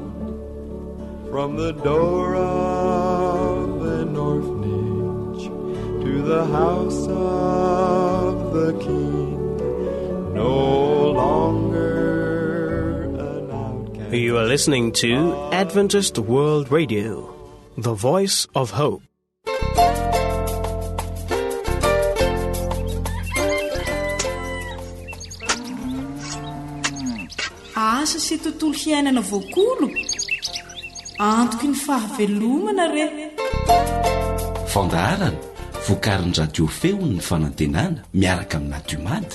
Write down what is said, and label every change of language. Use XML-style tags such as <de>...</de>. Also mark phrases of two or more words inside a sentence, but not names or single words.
<en>From the door of an orphanage to the house of the King, no longer an outcast. You are listening to Adventist World Radio, the voice of hope.</en> <mg>Asa sy tontolo hiainana voakolo, antoky ny fahavelomana re. Fandaharana, vokarin'ny radio feo ny fanantenana miaraka amin'ny natiomady.</mg>